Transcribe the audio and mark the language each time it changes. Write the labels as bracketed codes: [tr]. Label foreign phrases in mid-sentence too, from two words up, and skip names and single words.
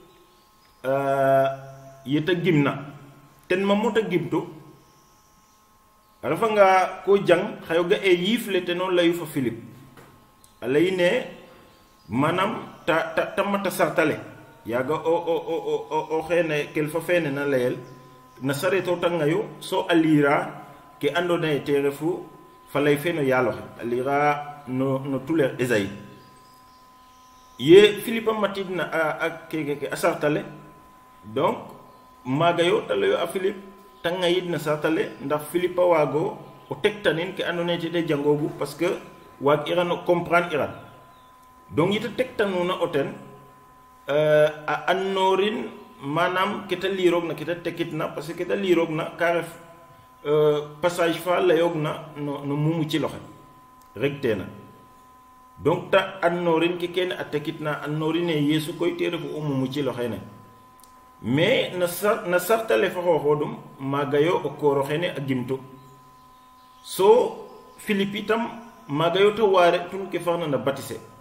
[srr] yeta gimna ten ma mota gimto rafa nga ko jang xayo ga e yifle te non layu fa Philippe alayne manam ta mata sartale yaga o xene kel fa fene na layel na sareto tangayo so alira ke andona te refu fa lay feno yalo alira no tuler Esaïe ye Philippe matidna ak ke asartale donc magayo talayo a Philippe tangayid na sartale ndax Philippe wago o tektanin ke andona te de jangogu [fr] parce que [srr] wag irano comprendre iran donc yita tektanuna oten a annorin manam kita lirog na kita tekitna [fr] parce que [srr] kita lirog na karef passage fa layog na no mumu ci loxe rek tena donc ta annorin ke ken atakitna annorine yesu koy tere fu umumu ci lo xene mais na sartale fa xoxodum magayo o koro xene agimtu so filipitam magayo to ware tun ke farna na batise